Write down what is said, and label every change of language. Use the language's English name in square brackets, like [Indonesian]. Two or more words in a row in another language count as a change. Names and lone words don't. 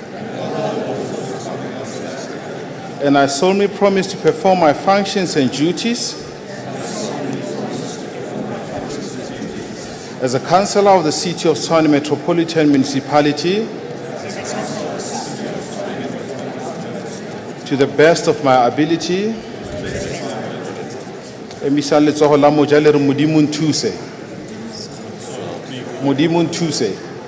[English] And I solemnly promise to perform my functions and duties as a councillor of the City of Tshwane Metropolitan Municipality to the best of my ability. [Tswana] Emisa letsogo la moja le re Modimo nthuse. Modimo nthuse.